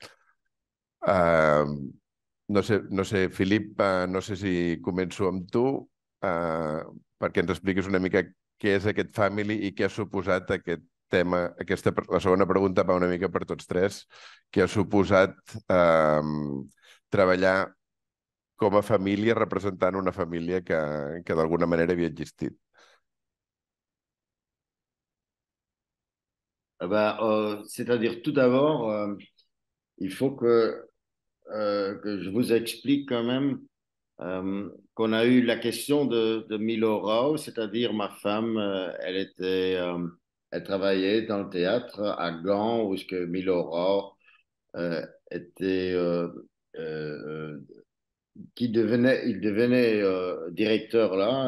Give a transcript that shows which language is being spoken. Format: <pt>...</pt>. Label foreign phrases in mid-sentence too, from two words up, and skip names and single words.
<ca>No sé, Filip, no sé si començo amb tu, perquè ens expliquis una mica què és aquest Family i què ha suposat aquest tema. La segona pregunta va una mica per tots tres. Què ha suposat treballar com a família representant una família que d'alguna manera havia existit?</ca> <fr>C'est-à-dire tout d'abord, il faut que je vous explique quand même qu'on a eu la question de Milo Rau, c'est-à-dire ma femme, elle travaillait dans le théâtre à Gand où ce que Milo Rau était, il devenait directeur là.</fr>